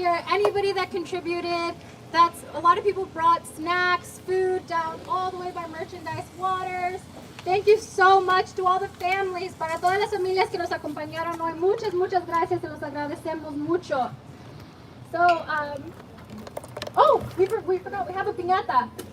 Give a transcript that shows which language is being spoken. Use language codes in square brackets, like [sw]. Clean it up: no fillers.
[en] Anybody that contributed, that's a lot of people brought snacks, food down all the way by merchandise, waters. Thank you so much to all the families, [es] para todas las familias que nos acompañaron hoy. Muchas, muchas gracias, se los agradecemos mucho. [en] So, oh, we forgot, we have a piñata.